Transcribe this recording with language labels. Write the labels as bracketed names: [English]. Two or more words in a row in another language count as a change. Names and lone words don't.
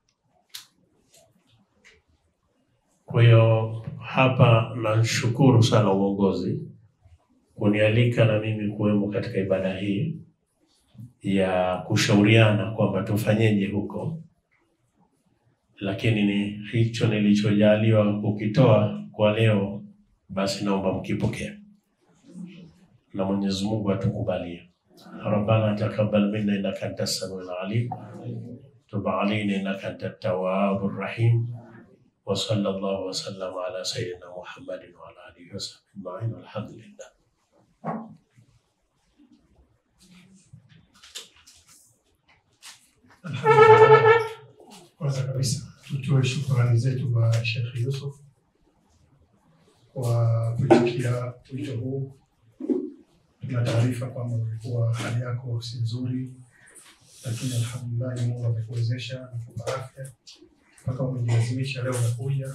[Swahili] Kwa hiyo hapa nashukuru sana uongozi kunialika na mimi kuwemo katika ibada hii ya kushauriana kwamba tufanyeje huko. Lakini ni hicho nilichojaliwa kukitoa kwa leo, basi naomba mkipokea na Mwenyezi Mungu atukubalie. [Arabic] ربنا تقبل منا إنك أنت السميع العليم تب علينا إنك أنت التواب الرحيم وصلى الله وسلم على سيدنا محمد وعلى آله وصحبه أجمعين والحمد لله. [Swahili] Alhamdulillah. Kwanza kabisa tutoe shukrani zetu kwa Sheikh Yusuf kwa kuitikia wito huu. Tuna taarifa kwamba ulikuwa hali yako si nzuri, lakini alhamdulillah Mungu amekuwezesha na kukupa afya mpaka umejilazimisha leo umekuja.